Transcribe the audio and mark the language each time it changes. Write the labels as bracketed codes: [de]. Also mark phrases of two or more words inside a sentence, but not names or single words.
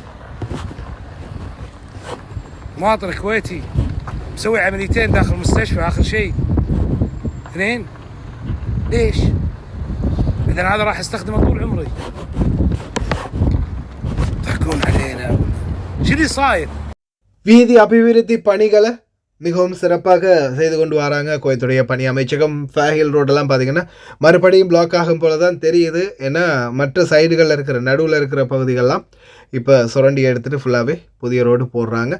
[ar] مواطن كويتي مسوي عمليتين داخل المستشفى، اخر شيء 2. ليش؟ اذا هذا راح استخدمه طول عمري. تحكون علينا شو اللي صاير؟ [ta] வீதி அபிவிருத்தி பணிகளை மிகவும் சிறப்பாக செய்து கொண்டு வராங்க குவைத்துடைய பணி அமைச்சகம். ஃபேஹில் ரோடெல்லாம் பார்த்திங்கன்னா மறுபடியும் பிளாக் ஆகும் போல தான் தெரியுது. ஏன்னா மற்ற சைடுகளில் இருக்கிற நடுவில் இருக்கிற பகுதிகளெலாம் இப்போ சுரண்டி எடுத்துகிட்டு ஃபுல்லாகவே புதிய ரோடு போடுறாங்க.